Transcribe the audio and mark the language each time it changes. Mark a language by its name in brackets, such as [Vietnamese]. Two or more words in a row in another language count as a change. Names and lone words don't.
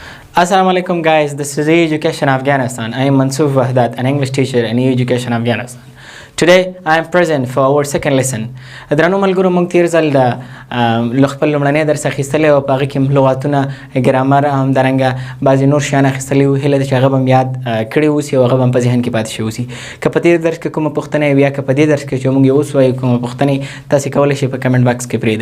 [English] Assalamu alaikum guys, this is Education Afghanistan. I am Mansoor Wahdat, an English teacher in Education Afghanistan. Today I am present for our second lesson. [Pashto] درنو ملګرو موږ تیر ځل د خپل لومړنی درس اخیستلی او په هغه کې لغاتونه ګرامر هم درنګه بعضې نور شیان اخیستلي وو. هیله ده چې هغه به م یاد کړي اوسي او هغه به م په ذهن کې پاتې شوي اوسي. که په تیر درس کې کومه پوښتنه وي یا که په دې درس کې چې موږ یې اوس وایو کومه پوښتنې تاسې کولی شئ په کمنټ باکس کې پرېږدئ.